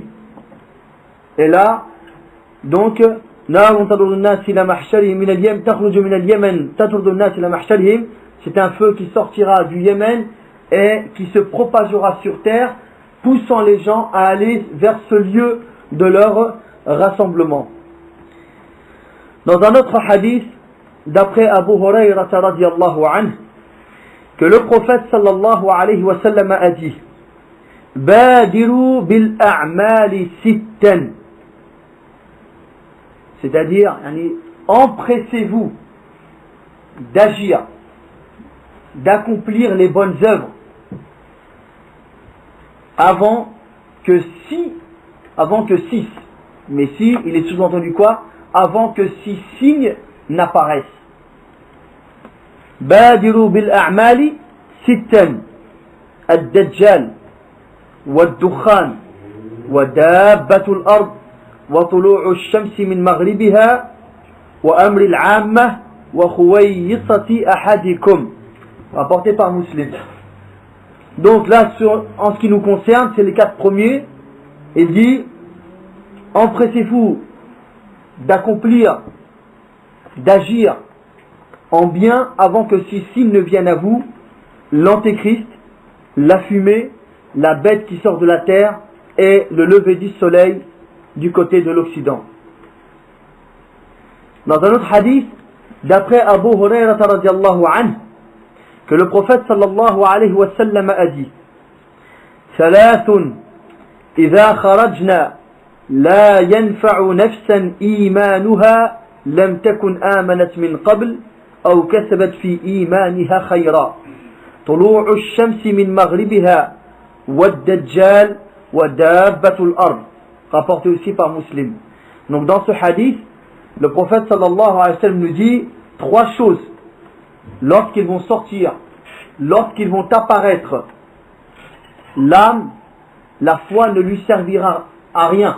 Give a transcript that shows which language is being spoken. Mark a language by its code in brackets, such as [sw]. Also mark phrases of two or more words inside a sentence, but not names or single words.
[fr] Et là, donc, c'est un feu qui sortira du Yémen et qui se propagera sur terre, poussant les gens à aller vers ce lieu de leur rassemblement. Dans un autre hadith, d'après Abu Hurayrah [ar] رضي الله عنه, [fr] que le prophète [ar] صلى الله عليه وسلم [fr] a dit, [ar] بادروا بالأعمال ستا, [fr] c'est-à-dire, empressez-vous d'agir, d'accomplir les bonnes œuvres avant que 6, mais si, il est sous-entendu quoi? Avant que 6 signes n'apparaissent. [ar] بادروا بالأعمال ستا الدجال والدخان ودابة الأرض, وطلوع الشمس من مغربها وأمر العامة وخويصة أحدكم, [fr] rapporté par Muslim. Donc là, en ce qui nous concerne, c'est les 4 premiers. Il dit, empressez-vous d'accomplir, d'agir en bien avant que 6 signes ne viennent à vous, l'antéchrist, la fumée, la bête qui sort de la terre et le lever du soleil du côté de l'Occident. Dans un autre hadith, d'après Abu Hurairah [ar] رضي الله عنه, [fr] que le prophète [ar] صلى الله عليه وسلم [fr] a dit: [ar] ثلاث إذا خرجنا لا ينفع نفسا إيمانها لم تكن آمنت من قبل أو كسبت في إيمانها خيرا طلوع الشمس من مغربها والدجال ودابة الأرض, [fr] rapporté aussi par Muslim. Donc dans ce hadith, le prophète [ar] صلى الله عليه وسلم [fr] nous dit trois choses lorsqu'ils vont sortir, lorsqu'ils vont apparaître. L'âme, la foi ne lui servira à rien.